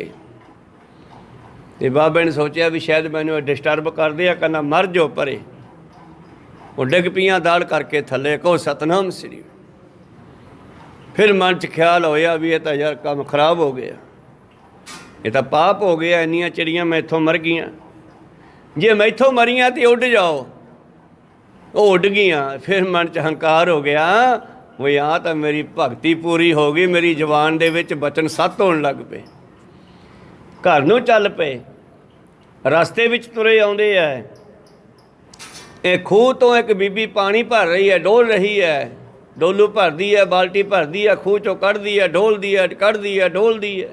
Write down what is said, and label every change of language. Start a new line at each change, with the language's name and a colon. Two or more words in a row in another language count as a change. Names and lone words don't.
Punjabi: ਅਤੇ ਬਾਬੇ ਨੇ ਸੋਚਿਆ ਵੀ ਸ਼ਾਇਦ ਮੈਨੂੰ ਡਿਸਟਰਬ ਕਰਦੇ ਆ, ਕਹਿੰਦਾ ਮਰ ਜਾਓ ਪਰੇ। ਉਹ ਡਿੱਗ ਪਈਆਂ ਦਾੜ ਕਰਕੇ ਥੱਲੇ। ਕਹੋ ਸਤਿਨਾਮ ਸ੍ਰੀ। ਫਿਰ ਮਨ 'ਚ ਖਿਆਲ ਹੋਇਆ ਵੀ ਇਹ ਤਾਂ ਯਾਰ ਕੰਮ ਖਰਾਬ ਹੋ ਗਿਆ। ਯੇ ਤੋ ਪਾਪ ਹੋ ਗਿਆ, ਇੰਨੀਆਂ ਚਿੜੀਆਂ ਮੈਥੋਂ ਮਰ ਗਈਆਂ, ਜੇ ਮੈਥੋਂ ਮਰੀਆਂ ਤੋ ਉੱਡ ਜਾਓ, ਵੋ ਉੱਡ ਗਈਆਂ। ਫਿਰ ਮਨ 'ਚ ਹੰਕਾਰ ਹੋ ਗਿਆ, ਵੋ ਯਹਾਂ ਤੋ ਮੇਰੀ ਭਗਤੀ ਪੂਰੀ ਹੋ ਗਈ, ਮੇਰੀ ਜ਼ਬਾਨ ਦੇ ਵਿਚ ਬਚਨ ਸੱਤ ਹੋਣ ਲੱਗ ਪਏ। ਘਰ ਨੂੰ ਚੱਲ ਪਏ, ਰਸਤੇ ਵਿਚ ਤੁਰੇ ਆਉਂਦੇ ਆ, ਯੇ ਖੂਹ ਤੋ ਏਕ ਬੀਬੀ ਪਾਣੀ ਭਰ ਰਹੀ ਹੈ, ਡੋਲ ਰਹੀ ਹੈ, ਡੋਲੂ ਭਰਦੀ ਹੈ, ਬਾਲਟੀ ਭਰਦੀ ਹੈ, ਖੂਹ ਚੋਂ ਕੱਢਦੀ ਹੈ, ਡੋਲਦੀ ਹੈ, ਕੱਢਦੀ ਹੈ, ਡੋਲਦੀ ਹੈ।